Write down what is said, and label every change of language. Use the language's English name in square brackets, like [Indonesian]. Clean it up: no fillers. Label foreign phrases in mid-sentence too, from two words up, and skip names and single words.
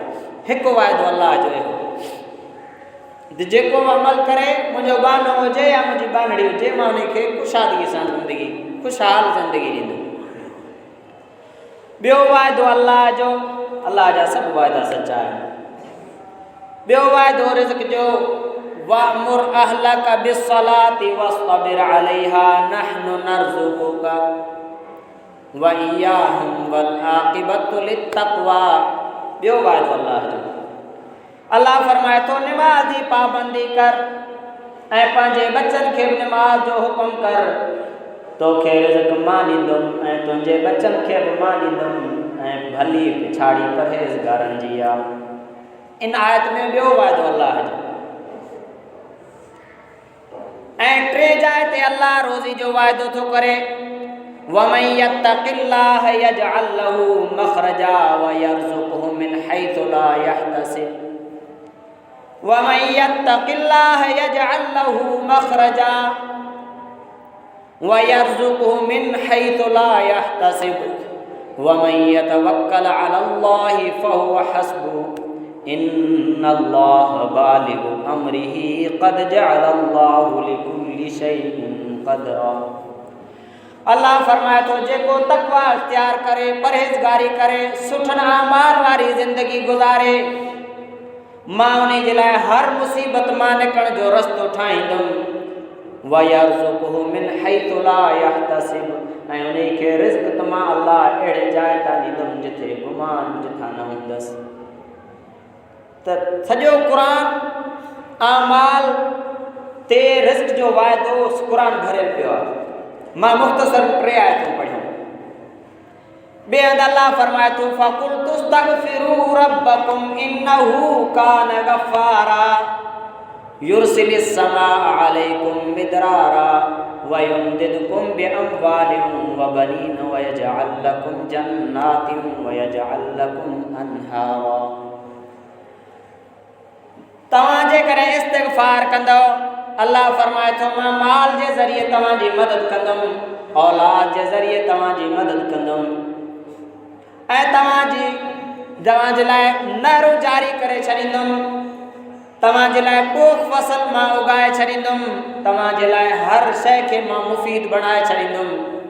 [Sindhi] हिकु वाइदो अल्लाह जो इहो, जेको अमल करे, मुंहिंजो बानो हुजे या मुंहिंजी बानड़ी हुजे, मां उन खे कुशादीअ सां ज़िंदगी, खुशहाल ज़िंदगी ॾींदुमि। ॿियो वाइदो अल्लाह जो, अल्लाह जा सभु वाइदा सचा आहिनि। ॿियो वाइदो रिज़्क़ जो, [Arabic] وأمر أهلك بالصلاة واصطبر عليها نحن نرزقك وإياهم والعاقبة للتقوى. [Sindhi] ॿियो वाइदो अल्लाह जो, अल्लाह फरमाए थो निमाज़ जी पाबंदी कर ऐं पंहिंजे बच्चनि खे बि निमाज़ जो हुकुम कर, तोखे रिज़्क़ मां ॾींदुमि ऐं तुंहिंजे बच्चनि खे बि मां ॾींदुमि, ऐं भली पिछाड़ी परहेज़गारनि जी आहे। इन आयत में ॿियो वाइदो अल्लाह जो। ऐं टे जाइ ते अल्लाह रोज़ी जो वाइदो थो करे, [Arabic] ومن يتق الله يجعل له مخرجا ويرزقه من حيث لا يحتسب ومن يتق الله يجعل له مخرجا ويرزقه من حيث لا يحتسب ومن يتوكل على الله فهو حسبه إن الله بالغ أمره قد جعل الله لكل شيء قدرا. [Sindhi] अल्लाह फरमाए थो जेको तक़वा इख्तियार करे, परहेज़गारी करे, सुठन आमाल वारी ज़िंदगी गुज़ारे, मां उन जे लाइ हर मुसीबत मां निकिरण जो रस्तो ठाहींदुमि। [Arabic] ويرزقه من حيث لا يحتسب, [Sindhi] ऐं उन खे रिज़्क़ त मां अल्लाह अहिड़े जाइ तां ॾींदुमि जिथे गुमान जिथां न हूंदसि। त सॼो क़ुरान आमाल ते रिज़्क़ जो वाइदो क़ुरान भरियल पियो आहे। मां मुख़्तसर टे आयतूं पढ़ियूं। ॿिए हंधि अल्लाह फरमाए थो [Arabic] فقل تستغفروا ربكم إنه كان غفارا يرسل السماء عليكم مدرارا ويمددكم بأموال وبنين ويجعل لكم جنات ويجعل لكم أنهارا. [Sindhi] तव्हां जेकॾहिं इस्तिग़फ़ार कंदव, अल्लाह फरमाए थो मां माल जे ज़रिए तव्हांजी मदद कंदुमि, औलाद जे ज़रिए तव्हांजी मदद कंदुमि, ऐं तव्हांजे लाइ नहरूं जारी करे छॾींदुमि, तव्हांजे लाइ पोख फसल मां उगाए छॾींदुमि, तव्हांजे लाइ हर शइ खे मां मुफ़ीद बणाए छॾींदुमि।